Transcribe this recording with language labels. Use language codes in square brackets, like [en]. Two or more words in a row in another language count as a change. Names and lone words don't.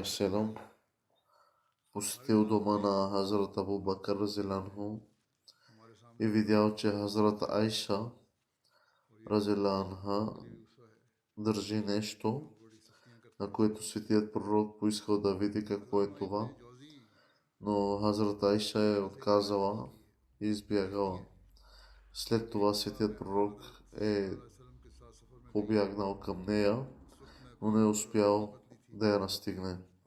[bg] салям посетил дома на Хазрат Абу Бакър [ar] رضي الله عنه [bg] и видял, че Хазрат Айша [ar] رضي الله عنها [bg] държи нещо, на което светият пророк поискал да види какво е това, но Хазрат Айша е отказала и избягала. След това светият пророк е побягнал към нея, но не е успял да я настигне.